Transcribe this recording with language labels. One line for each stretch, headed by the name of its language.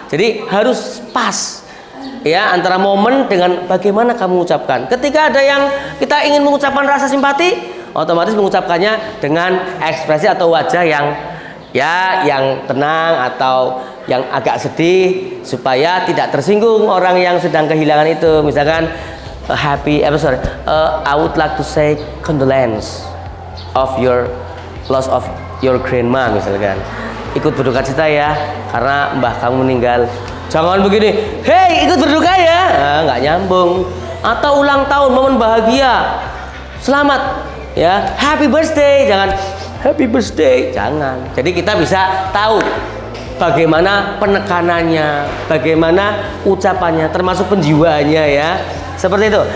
Indonesian: Jadi harus pas, ya, antara momen dengan bagaimana kamu ucapkan. Ketika ada yang kita ingin mengucapkan rasa simpati, otomatis mengucapkannya dengan ekspresi atau wajah yang tenang atau yang agak sedih supaya tidak tersinggung orang yang sedang kehilangan itu. Misalkan
English: I would like to say condolence of your loss of your grandma,
Indonesian: misalkan. Ikut berduka cita ya karena mbah kamu meninggal. Jangan begini, hey ikut berduka ya, nggak nyambung. Atau ulang tahun, momen bahagia, selamat ya,
English: happy birthday,
Indonesian: jangan happy birthday, jangan. Jadi kita bisa tahu bagaimana penekanannya, bagaimana ucapannya, termasuk penjiwaannya ya. Seperti itu.